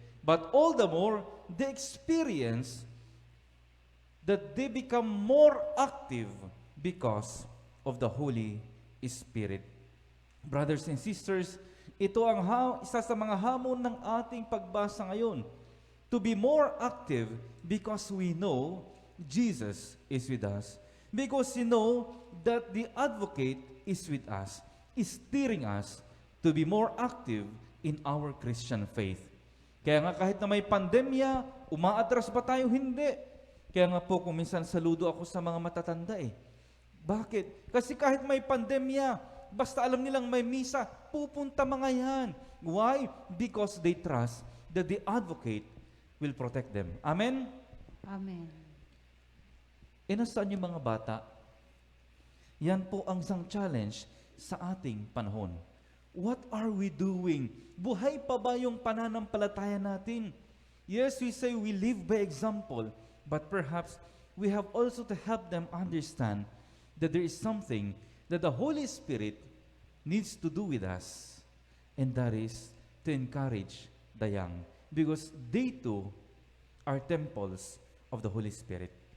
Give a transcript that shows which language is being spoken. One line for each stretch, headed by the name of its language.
English: But all the more, they experience that they become more active because of the Holy Spirit. Brothers and sisters,
Filipino: ito ang isa sa mga hamon ng ating pagbasa ngayon.
English: To be more active because we know Jesus is with us. Because we know that the Advocate is with us, is steering us to be more active in our Christian faith.
Filipino: Kaya nga kahit na may pandemya, umaatras ba tayo? Hindi. Kaya nga po kung minsan saludo ako sa mga matatanda Bakit? Kasi kahit may pandemya, basta alam nilang may misa, pupunta mga yan. Why?
English: Because they trust that the Advocate will protect them. Amen? Amen.
Filipino: Nasaan yung mga bata? Yan po ang isang challenge sa ating panahon.
English: What are we doing?
Filipino: Buhay pa ba yung pananampalataya natin?
English: Yes, we say we live by example, but perhaps we have also to help them understand that there is something that the Holy Spirit needs to do with us, and that is to encourage the young, because they too are temples of the Holy Spirit.